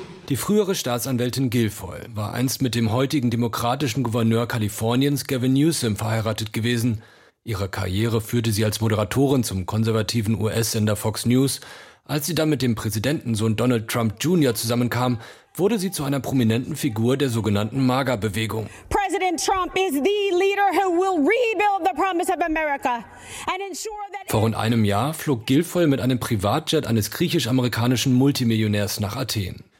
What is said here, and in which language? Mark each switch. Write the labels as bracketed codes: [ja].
[de] Die frühere Staatsanwältin Guilfoyle war einst mit dem heutigen demokratischen Gouverneur Kaliforniens Gavin Newsom verheiratet gewesen. Ihre Karriere führte sie als Moderatorin zum konservativen US-Sender Fox News. Als sie dann mit dem Präsidentensohn Donald Trump Jr. zusammenkam, wurde sie zu einer prominenten Figur der sogenannten MAGA-Bewegung. [en] President Trump is the leader who will rebuild the promise of America and ensure that. [de] Vor rund einem Jahr flog Guilfoyle mit einem Privatjet eines griechisch-amerikanischen Multimillionärs nach Athen.